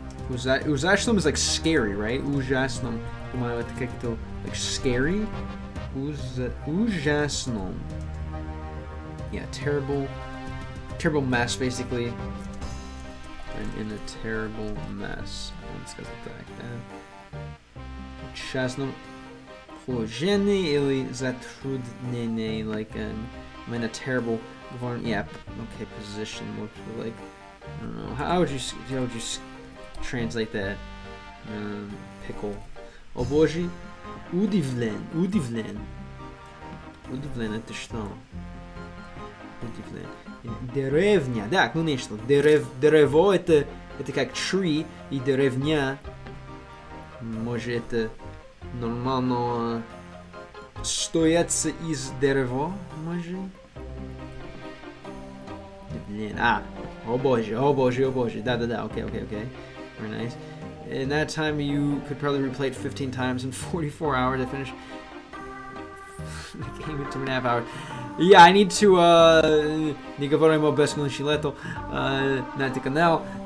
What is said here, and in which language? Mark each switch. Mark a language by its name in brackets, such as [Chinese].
[English] Ужасном is like scary, right? [Russian] Ужасном. Думаю, это как-то [English] like scary. [Russian] Ужасном. [English] Yeah, terrible mess, basically. I'm in a terrible mess. Let's go like that. [Russian] Ужасном положении или затруднение, [English] like I'm in a terrible, yeah, okay, position. Like, I don't know. How would you translate that? [Russian] Pickle. О боже, удивлен. Удивлен, это что? Удивлен. Деревня, да, конечно. Дерево это как tree, и деревня, может, это нормально стояться из дерева, может? Блин, о боже, да, okay. [English] Very nice. In that time, you could probably replay it 15 times in 44 hours. I finished the game in 2.5 hours. Yeah, I need to, [Russian] не говорим об бесконечном лето, на этот канал.